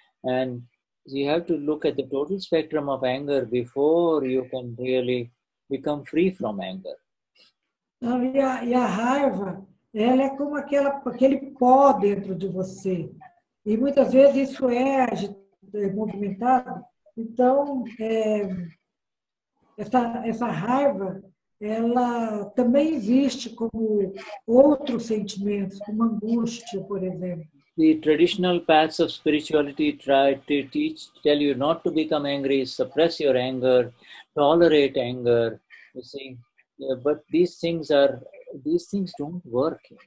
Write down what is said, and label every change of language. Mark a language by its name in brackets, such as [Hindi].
[English] And you have to look at the total spectrum of anger before you can really become free from anger. [Portuguese] E a raiva, ela é como aquele pó dentro de você. E muitas vezes isso é movimentado. Então, essa raiva, ela também existe como outros sentimentos, como angústia, por exemplo. [English] The traditional paths of spirituality try to tell you not to become angry, suppress your anger, tolerate anger, you see. Yeah, but these things don't work.